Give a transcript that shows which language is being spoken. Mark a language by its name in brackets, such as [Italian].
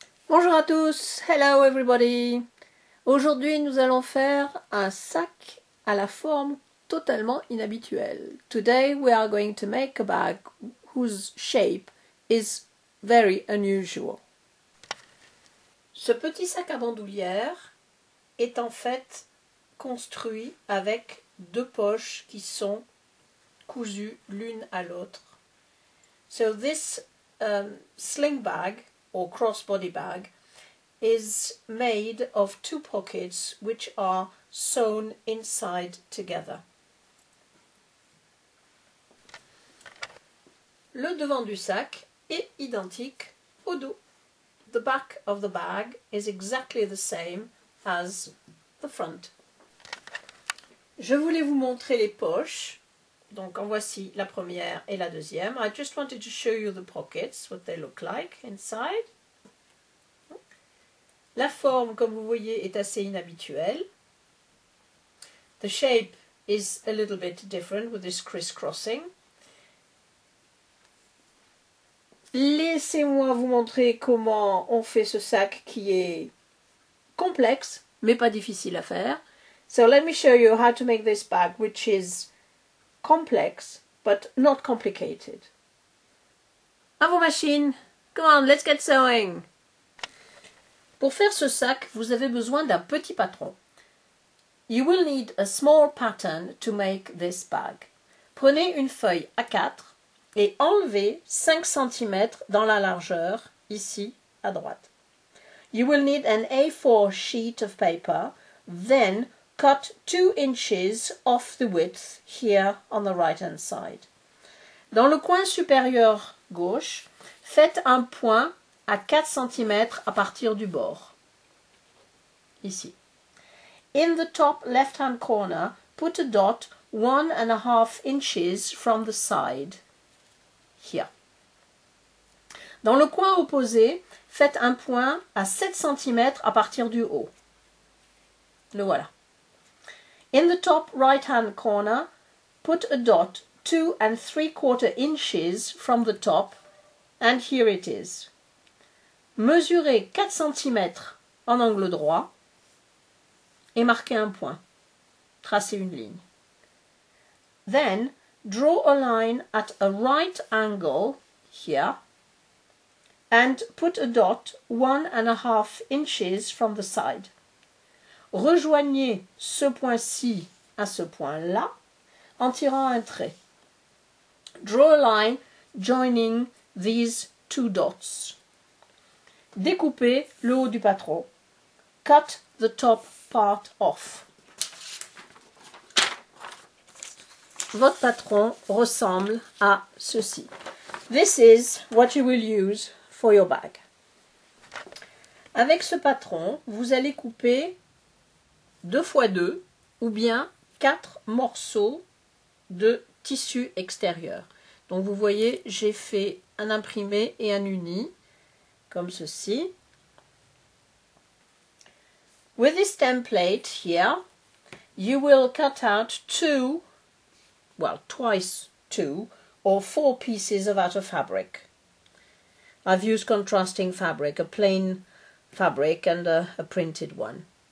[French] Bonjour à tous, [English] hello everybody. [French] Aujourd'hui nous allons faire un sac à la forme totalement inhabituelle. [English] Today we are going to make a bag whose shape is very unusual. [French] Ce petit sac à bandoulière est en fait construit avec deux poches qui sont cousues l'une à l'autre. [English] So this sling bag or crossbody bag is made of two pockets which are sewn inside together. [French] Le devant du sac est identique au dos. [English] The back of the bag is exactly the same as the front. [French] Je voulais vous montrer les poches. Donc en voici la première et la deuxième. [English] I just wanted to show you the pockets, what they look like inside. [French] La forme, comme vous voyez, est assez inhabituelle. [English] The shape is a little bit different with this crisscrossing. [French] Laissez-moi vous montrer comment on fait ce sac qui est complexe, mais pas difficile à faire. [English] So let me show you how to make this bag, which is complex, but not complicated. [French] À vos machines. [English] Come on, let's get sewing. [French] Pour faire ce sac, vous avez besoin d'un petit patron. [English] You will need a small pattern to make this bag. [French] Prenez une feuille A4 et enlevez 5 cm dans la largeur, ici à droite. [English] You will need an A4 sheet of paper, then cut 2 inches off the width here on the right hand side. [French] Dans le coin supérieur gauche, faites un point à 4 cm à partir du bord. Ici. [English] In the top left-hand corner, put a dot 1.5 inches from the side. Here. [French] Dans le coin opposé, faites un point à 7 cm à partir du haut. Le voilà. [English] In the top right-hand corner, put a dot 2.75 inches from the top, and here it is. [French] Mesurez 4 cm en angle droit et marquez un point. Tracez une ligne. [English] Then, draw a line at a right angle here and put a dot 1.5 inches from the side. [French] Rejoignez ce point-ci à ce point-là en tirant un trait. [English] Draw a line joining these two dots. [French] Découpez le haut du patron. [English] Cut the top part off. [French] Votre patron ressemble à ceci. [English] This is what you will use for your bag. [French] Avec ce patron, vous allez couper 2 x 2 ou bien 4 morceaux de tissu extérieur. Donc vous voyez, j'ai fait un imprimé et un uni, comme ceci. [English] With this template here, you will cut out twice 2 or 4 pieces of outer fabric. I've used contrasting fabric, a plain fabric and a printed one.